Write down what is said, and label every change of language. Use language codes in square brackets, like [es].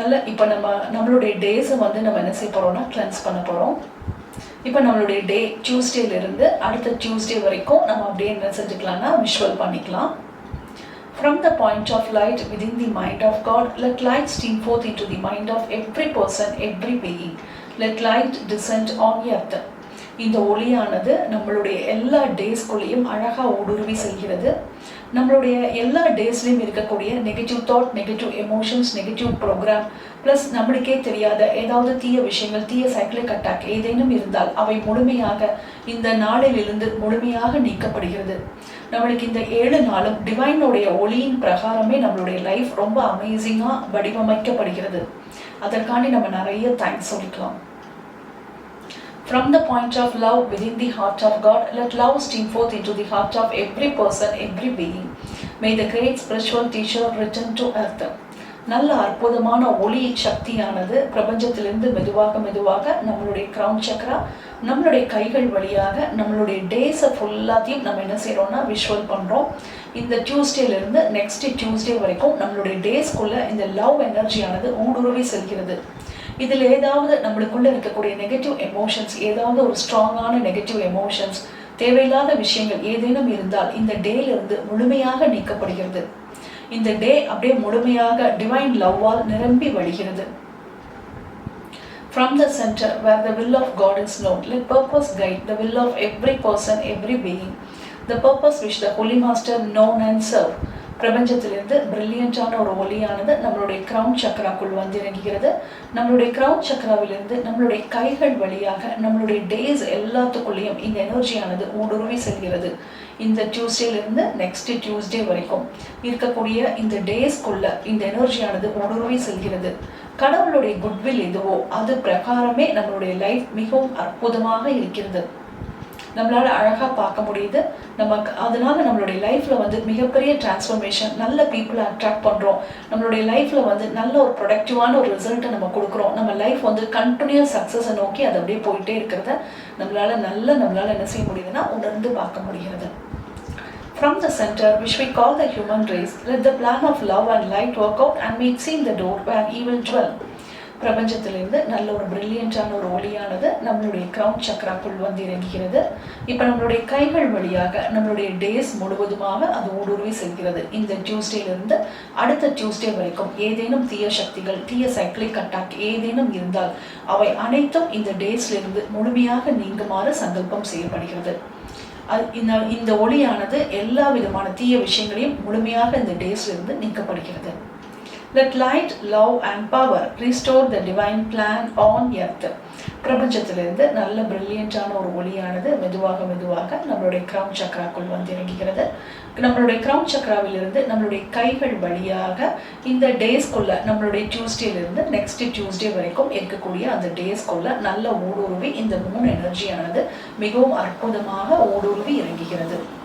[ta] இப்போ நம்மளுடைய டேஸை வந்து நம்ம என்ன செய்ய போகிறோம்னா கிளென்ஸ் பண்ண போகிறோம். இப்போ நம்மளுடைய டே டியூஸ்டேலேருந்து அடுத்த டியூஸ்டே வரைக்கும் நம்ம அப்படியே என்ன செஞ்சுக்கலாம்னா விஷுவல் பண்ணிக்கலாம். [en] From the point of light within the mind of God, let light stream forth into the mind of every person, every being. Let light descend on earth. [ta] இந்த ஒளியானது நம்மளுடைய எல்லா டேஸ்குள்ளேயும் அழகாக ஊடுருவி செல்கிறது. நம்மளுடைய எல்லா டேஸ்லையும் இருக்கக்கூடிய negative thought, negative emotions, negative program, plus நம்மளுக்கே தெரியாத ஏதாவது தீய விஷயங்கள், தீய சைக்கிளிக் அட்டாக் ஏதேனும் இருந்தால் அவை முழுமையாக இந்த நாளிலிருந்து முழுமையாக நீக்கப்படுகிறது. நம்மளுக்கு இந்த 7 நாளும் டிவைனுடைய ஒளியின் பிரகாரமே நம்மளுடைய லைஃப் ரொம்ப அமேசிங்காக வடிவமைக்கப்படுகிறது. அதற்காண்டி நம்ம நிறைய தேங்க்ஸ் சொல்லிக்கலாம். [en] From the point of love within the heart of God, let love stream forth into the heart of every person, every being. May the great spiritual teacher return to earth. [ta] நல்ல அற்புதமான ஒளி சக்தியானது பிரபஞ்சத்திலிருந்து மெதுவாக நம்மளுடைய crown Chakra, நம்மளுடைய கைகள் வழியாக நம்மளுடைய டேஸை ஃபுல்லாத்தையும் நம்ம என்ன செய்கிறோம்னா விஷுவல் பண்ணுறோம். இந்த டியூஸ்டேலேருந்து நெக்ஸ்ட் டியூஸ்டே வரைக்கும் நம்மளுடைய டேஸ்க்குள்ளே இந்த லவ் எனர்ஜியானது ஊடுருவி செல்கிறது. இதில் ஏதாவது நம்மளுக்குள்ளே இருக்கக்கூடிய நெகட்டிவ் எமோஷன்ஸ், ஏதாவது ஒரு ஸ்ட்ராங்கான நெகட்டிவ் எமோஷன்ஸ், தேவையில்லாத விஷயங்கள் ஏதேனும் இருந்தால் இந்த டேலிருந்து முழுமையாக நீக்கப்படுகிறது. இந்த டே அப்படியே முழுமையாக டிவைன் லவ்வால் நிரம்பி வழிகிறது. [en] From the center where the will of God is known, let purpose guide the will of every person, every being. The purpose which the Holy Master known and serve. [ta] பிரபஞ்சத்திலிருந்து பிரில்லியண்டான ஒரு ஒளியானது நம்மளுடைய கிரவுன் சக்கராக்குள் வந்து இறங்குகிறது. நம்மளுடைய crown சக்கராவிலிருந்து நம்மளுடைய கைகள் வழியாக நம்மளுடைய டேஸ் எல்லாத்துக்குள்ளேயும் இந்த எனர்ஜியானது ஊடுருவி செல்கிறது. இந்த டியூஸ்டேலேருந்து நெக்ஸ்ட் டியூஸ்டே வரைக்கும் இருக்கக்கூடிய இந்த டேஸ்க்குள்ள இந்த எனர்ஜியானது ஊடுருவி செல்கிறது. கடவுளுடைய குட்வில் எதுவோ அது பிரகாரமே நம்மளுடைய லைஃப் மிகவும் அற்புதமாக இருக்கிறது. நம்மளால அழகாக பார்க்க முடியுது. அதனால நம்மளுடைய லைஃப்ல வந்து மிகப்பெரிய டிரான்ஸ்ஃபர்மேஷன், நல்ல பீப்புளை அட்ராக்ட் பண்றோம். நம்மளுடைய லைஃப்ல வந்து நல்ல ஒரு ப்ரொடக்டிவான ஒரு ரிசல்ட்டை நம்ம கொடுக்குறோம். நம்ம லைஃப் வந்து கண்டினியூஸ் சக்ஸஸை நோக்கி அது அப்படியே போயிட்டே இருக்கிறத நம்மளால என்ன செய்ய முடியுதுன்னா உணர்ந்து பார்க்க முடிகிறது. [en] From the center, which we call the human race, let the plan of love and light work out and make seen the door where evil dwell. [ta] பிரபஞ்சத்திலிருந்து நல்ல ஒரு பிரில்லியண்டான ஒரு ஒளியானது நம்மளுடைய கிரவுன் சக்கராக்குள் வந்து இறங்குகிறது. இப்போ நம்மளுடைய கைகள் வழியாக நம்மளுடைய டேஸ் முழுவதுமாக அது ஊடுருவி செல்கிறது. இந்த டியூஸ்டேலிருந்து அடுத்த டியூஸ்டே வரைக்கும் ஏதேனும் தீய சக்திகள், தீய சைக்கிளிக் அட்டாக் ஏதேனும் இருந்தால் அவை அனைத்தும் இந்த டேஸ்லிருந்து முழுமையாக நீங்குமாறு சங்கல்பம் செய்யப்படுகிறது. இந்த ஒளியானது எல்லா விதமான தீய விஷயங்களையும் முழுமையாக இந்த டேஸ்லிருந்து நீக்கப்படுகிறது. [en] Let light, love and power restore the divine plan on earth. [ta] பிரபஞ்சத்திலிருந்து நல்ல பிரில்லியண்டான ஒரு ஒளியானது மெதுவாக நம்மளுடைய கிரவுன் சக்கராக்குள் வந்து இறங்குகிறது. நம்மளுடைய கிரவுன் சக்கராவிலிருந்து நம்மளுடைய கைகள் வழியாக இந்த டேஸ்க்குள்ள நம்மளுடைய டியூஸ்டேலிருந்து நெக்ஸ்ட் டியூஸ்டே வரைக்கும் இருக்கக்கூடிய அந்த டேஸ்க்குள்ள நல்ல ஊடுருவி இந்த 3 எனர்ஜியானது மிகவும் அற்புதமாக ஊடுருவி இறங்குகிறது.